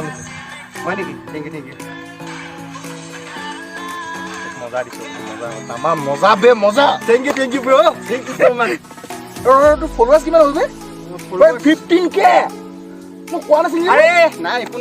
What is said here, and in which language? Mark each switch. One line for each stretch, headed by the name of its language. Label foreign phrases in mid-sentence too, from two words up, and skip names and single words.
Assamese: হয় নেকি?
English: Thank you.
Assamese: মজা দিছো মজা মজা বে মজা
English: thank you bro thank you so much
Assamese: তো ফলোৱাৰ্ছ কিমান হ'ল বে 15k মই কোৱা নাছিল আৰে নাই একো